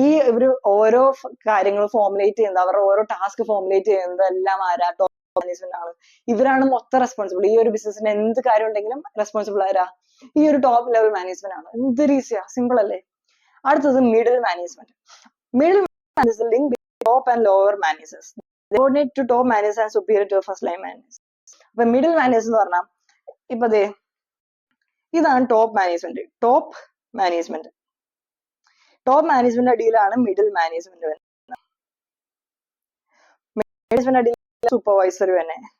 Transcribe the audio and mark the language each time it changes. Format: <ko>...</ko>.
<ml>ഇവര് ഓരോ കാര്യങ്ങൾ ഫോർമുലേറ്റ് ചെയ്യുന്നത്, അവരുടെ ഓരോ ടാസ്ക് ഫോർമുലേറ്റ് ചെയ്യുന്നത് എല്ലാം ആരാ? ടോപ്പ് മാനേജ്മെന്റ് ആണ്. ഇവരാണ് മൊത്തം റെസ്പോൺസിബിൾ. ഈ ഒരു ബിസിനസിന് എന്ത് കാര്യം ഉണ്ടെങ്കിലും റെസ്പോൺസിബിൾ ആരാ? ഈ ഒരു ടോപ്പ് ലെവൽ മാനേജ്മെന്റ് ആണ്. എന്തൊരു ഈസിയാ, സിമ്പിൾ അല്ലേ? അടുത്തത് middle management.</ml> <en>Middle management link between top and lower managers. Subordinate to top managers and superior to first line managers.</en> <ml>അപ്പൊ മിഡിൽ മാനേജർ എന്ന് പറഞ്ഞാൽ ഇപ്പൊ ഇതാണ് ടോപ്പ് മാനേജ്മെന്റ്. ടോപ്പ് മാനേജ്മെന്റ് അടിയിലാണ് മിഡിൽ മാനേജ്മെന്റ് വരുന്നത്. മാനേജ്മെന്റ് അടിയിൽ സൂപ്പർവൈസർ തന്നെ.</ml>